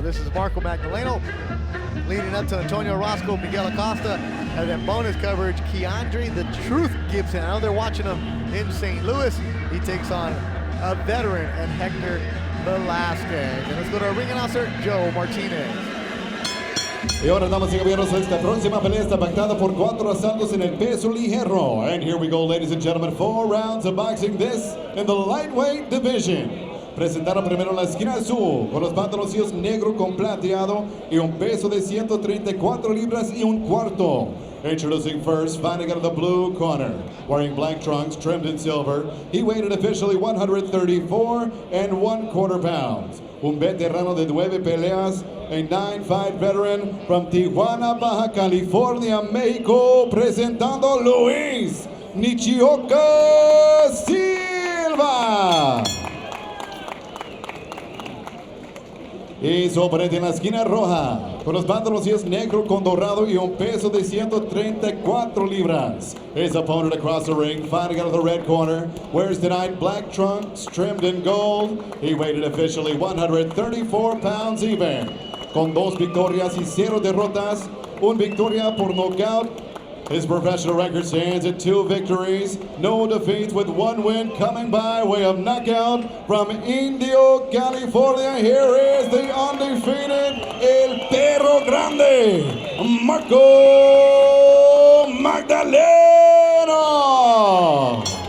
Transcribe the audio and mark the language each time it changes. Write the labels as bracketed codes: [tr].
[en] This is Marco Magdaleno leading up to Antonio Roscoe, Miguel Acosta, and then bonus coverage, Keandre the Truth Gibson. I know they're watching him in St. Louis. He takes on a veteran and Hector Velasquez. And let's go to our ring announcer, Joe Martinez. [es] Y ahora, damas y caballeros, esta próxima pelea está pactada por 4 asaltos en el peso ligero. [en] And here we go, ladies and gentlemen, 4 rounds of boxing. This in the lightweight division. [es] Presentaron primero la esquina azul con los pantaloncillos negro con plateado y un peso de 134 libras y un cuarto. [en] Introducing first, fighting out of the blue corner, wearing black trunks trimmed in silver. He weighed in officially 134 1/4 pounds. [es] Un veterano de 9 peleas [en] a 9-fight veteran from Tijuana, Baja California, Mexico, [es] presentando [en] Luis Nichioka Silva. [es] Y su oponente en la esquina roja, con los pantalones negro con dorado y un peso de 134 libras. [en] His opponent across the ring, fighting out of the red corner, wears tonight black trunks trimmed in gold. He weighed officially 134 pounds even. [es] Con 2 victorias y 0 derrotas, una victoria por knockout. [en] His professional record stands at 2 victories, no defeats, with 1 win coming by way of knockout from Indio, California. Here is the undefeated El Perro Grande, Marco Magdaleno.